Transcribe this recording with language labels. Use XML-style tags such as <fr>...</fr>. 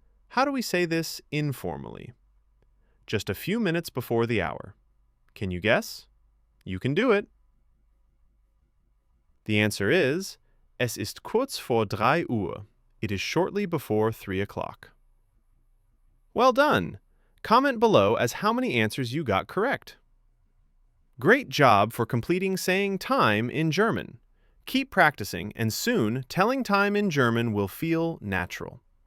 <en>How do we say this informally? Just a few minutes before the hour. Can you guess? You can do it.</en> <de>The answer is, es ist kurz vor 3 Uhr.</de> <en>It is shortly before 3 o'clock. Well done! Comment below as how many answers you got correct. Great job for completing saying time in German. Keep practicing, and soon, telling time in German will feel natural.</en>